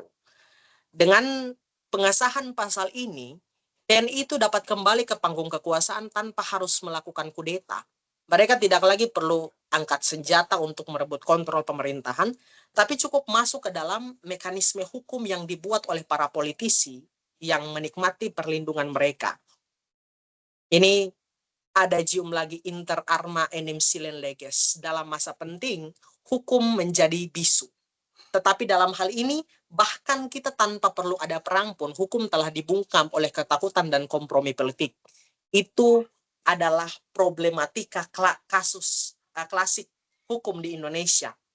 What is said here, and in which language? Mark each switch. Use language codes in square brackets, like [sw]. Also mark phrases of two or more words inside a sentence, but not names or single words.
[id] Dengan pengesahan pasal ini, TNI itu dapat kembali ke panggung kekuasaan tanpa harus melakukan kudeta. Mereka tidak lagi perlu angkat senjata untuk merebut kontrol pemerintahan, tapi cukup masuk ke dalam mekanisme hukum yang dibuat oleh para politisi yang menikmati perlindungan mereka. Ini adagium lagi [la] inter arma enim silent leges. [id] Dalam masa penting, hukum menjadi bisu. Tetapi dalam hal ini, bahkan kita tanpa perlu ada perang pun, hukum telah dibungkam oleh ketakutan dan kompromi politik. Itu adalah problematika kasus klasik hukum di Indonesia.